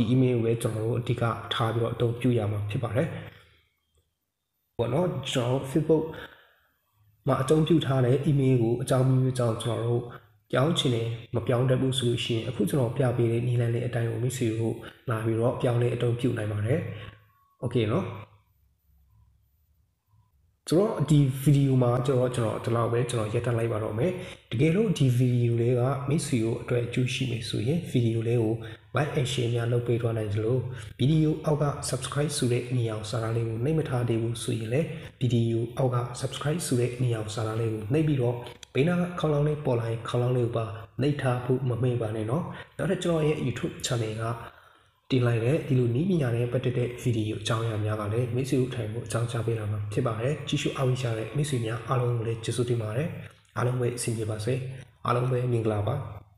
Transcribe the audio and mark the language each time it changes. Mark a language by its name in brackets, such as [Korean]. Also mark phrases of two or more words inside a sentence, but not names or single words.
[Burmese] email ကိုပဲကျွန်တော်တို့အဓိကထားပြီးတော့အသုံးပြုရမှာဖြစ်ပါတယ်ပေါ့နော်ကျွန်တော် Facebook မှာအသုံးပြုထားတဲ့ email ကိုအကြောင်းမျိုးကြောင့်ကျွန်တော်တို့ပြောင်းချင်တယ်မပြောင်းတတ်ဘူးဆိုလို့ရှိရင်အခုကျွန်တော်ပြပေးတဲ့နည်းလမ်းလေးအတိုင်းကိုမိတ်ဆွေတို့လာပြီးတော့ပြောင်းလဲအသုံးပြုနိုင်ပါတယ် Okay နော် ဆိုတော့ဒီဗီဒီယိုမှာကျွန်တော်ဒီလောက်ပဲကျွန်တော်ရက်တက်လိုက်ပါတော့မယ်တကယ်လို့ဒီဗီဒီယိုလေးကမိတ်ဆွေတို့အတွက်အကျိုးရှိမယ် ဆိုရင်ဗီဒီယိုလေးကို [English] like and share [Burmese] များလုပ်ပေးသွားနိုင်သလိုဗီဒီယိုအောက်က subscribe ဆိုတဲ့အနည်းအောင်စာသားလေးကိုနှိပ်မထားသေးဘူးဆိုရင်လည်းဗီဒီယိုအောက်က subscribe ဆိုတဲ့အနည်းအောင်စာသားလေးကိုနှိပ်ပြီးတော့ဘေးနားခေါင်းလောင်းလေးပေါ်လာရင်ခေါင်းလောင်းလေးကိုပါနှိပ်ထားဖို့မမေ့ပါနဲ့เนาะနောက်ထပ်ကျွန်တော်ရဲ့ YouTube channel ကတင်လိုက်တဲ့ဒီလိုနည်းပညာနဲ့ပတ်သက်တဲ့ဗီဒီယိုအကြောင်းအရာများကလည်းမိတ်ဆွေတို့ထိုင်ဖို့အကြောင်းကြားပေးလာမှာဖြစ်ပါတယ်ကြည့်ရှုအားပေးကြတဲ့မိတ်ဆွေများအားလုံးကိုလည်းကျေးဇူးတင်ပါတယ်အားလုံးပဲအဆင်ပြေပါစေအားလုံးပဲမင်္ဂလာပါ